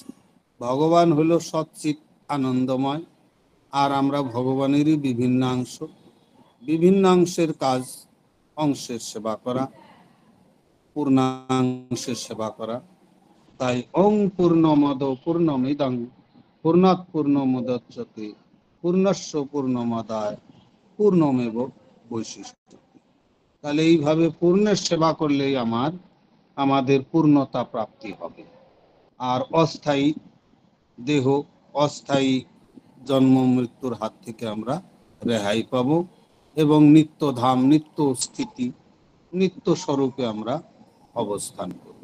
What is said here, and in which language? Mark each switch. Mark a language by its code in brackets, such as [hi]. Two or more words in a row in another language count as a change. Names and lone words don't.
[bn] ভগবান হলো সচ্চিৎ আনন্দময়, আর আমরা ভগবানেরই বিভিন্নাংশ। বিভিন্নাংশের কাজ অংশের সেবা করা, পূর্ণাংশের সেবা করা। [sa] তাই ওং পূর্ণমদ পূর্ণমিদং পূর্ণাৎ পূর্ণমুদচ্যতে পূর্ণস্য পূর্ণমাদায় পূর্ণমেব বৈশিষ্ট্য। [bn] তাহলে এইভাবে পূর্ণের সেবা করলেই আমাদের পূর্ণতা প্রাপ্তি হবে। আর অস্থায়ী দেহ, অস্থায়ী জন্ম মৃত্যুর হাত থেকে আমরা রেহাই পাব, এবং নিত্য ধাম, নিত্য স্থিতি, নিত্য স্বরূপে আমরা অবস্থান করব।